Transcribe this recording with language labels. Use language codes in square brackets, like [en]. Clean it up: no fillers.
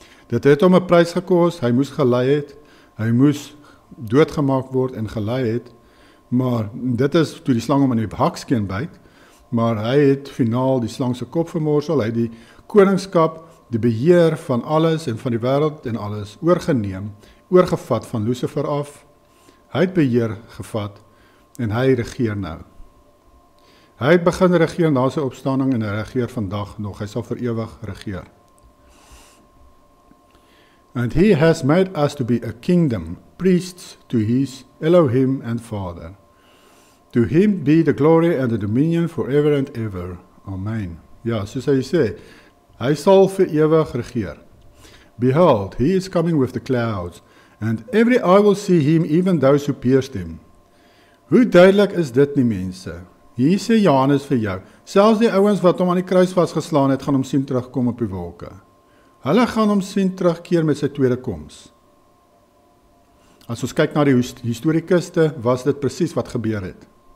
[af] Dit het hom 'n prys gekos, hy moes gelei het, hy moes doodgemaak word en gelei het, maar dit is toe die slang hom in die hakskeen byt, maar hy het finaal die slang se kop vermorsel, hy het die koningskap, die beheer van alles en van die wêreld en alles oorgeneem, oorgevat van Lucifer af. Hy het beheer gevat en hy regeer nou. Hy het begin regeer na sy opstanding en hy regeer vandag nog. Hy sal vir ewig regeer. [en] And he has made us to be a kingdom, priests to his Elohim and Father. To him be the glory and the dominion forever and ever. Amen. [af] Ja, soos hy sê, hy sal vir ewig regeer. [en] Behold, he is coming with the clouds, and every eye will see him, even those who pierced him. [af] Hoe duidelik is dit nie, mense? Hier sê Johannes vir jou, selfs die ouens wat hom aan die kruis vasgeslaan het, gaan hom sien terugkom op die wolke. Hulle gaan hom sien terugkeer met sy tweede koms. As ons kyk na die historikuste, was dit presies wat gebeur het.